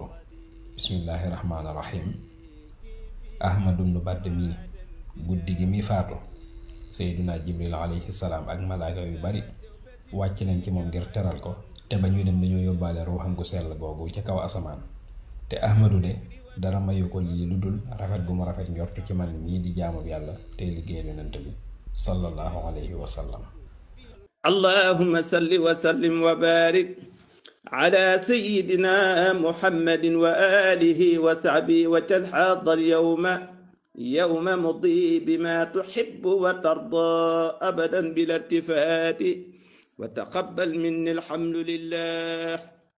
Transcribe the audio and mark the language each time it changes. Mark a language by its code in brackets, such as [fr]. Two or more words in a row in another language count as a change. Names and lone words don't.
[ar] بسم الله الرحمن الرحيم. [wo] Ahmadu bnu Badd mii guddi gi mi faatu Seydina Jibril [ar] عليه السلام [wo] ak malaaka yu bari wàcc nañ ci moom ngir teral ko te ba ñuy dem dañoo yóbbaale ruuxam gu sell googu ca kaw asamaan. te Ahmadu de dara mayu ko lii lu dul rafet gu mu rafet njortu ci man mii di jaamu yàlla tey liggéey yonent bi [ar] صلى الله عليه وسلم. اللهم صل وسلم وبارك على سيدنا محمد وآله وصحبه وتلحضر يوم مضى بما تحب وترضى أبدا بلا التفات وتقبل مني الحمد لله.